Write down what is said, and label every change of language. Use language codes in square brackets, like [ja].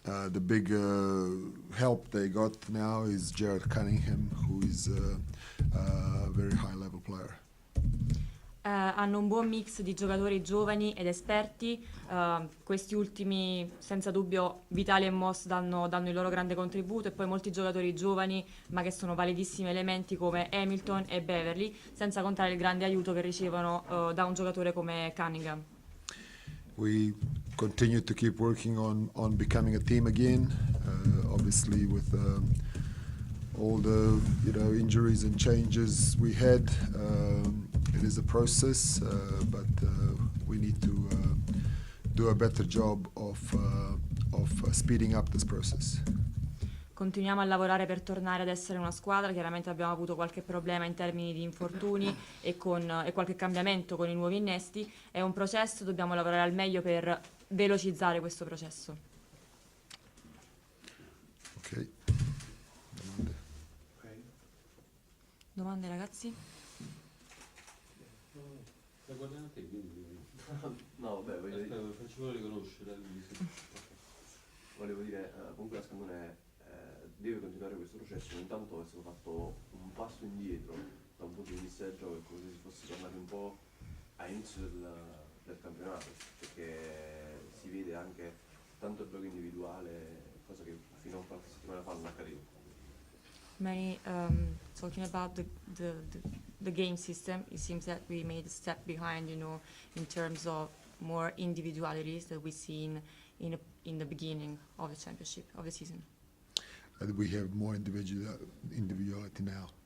[en] The big help they got now is Jared Cunningham, who is a very high level player. [it] Hanno un buon mix di giocatori giovani ed esperti, questi ultimi senza dubbio Vitali e Moss danno il loro grande contributo, e poi molti giocatori giovani ma che sono validissimi elementi come Hamilton e Beverly, senza contare il grande aiuto che ricevono da un giocatore come Cunningham. [en] We continue to keep working on becoming a team again, obviously with all the injuries and changes we had. It is a process, but we need to do a better job of speeding up this process. [it] Continuiamo a lavorare per tornare ad essere una squadra. Chiaramente abbiamo avuto qualche problema in termini di infortuni e qualche cambiamento con i nuovi innesti. È un processo, dobbiamo lavorare al meglio per velocizzare questo processo. Ok. Domande ragazzi? Stai guardando a te, quindi... No, vabbè, faccio riconoscere. Volevo dire, comunque la Scandone deve continuare questo processo, intanto è stato fatto un passo indietro da un punto di vista del gioco, è come se si fosse tornati un po' a inizio del campionato, perché si vede anche tanto il gioco individuale, cosa che fino a qualche settimana fa non accadeva. [en] Many talking about the game system, it seems that we made a step behind, in terms of more individualities that we see in the beginning of the championship, of the season. We have more individuality now.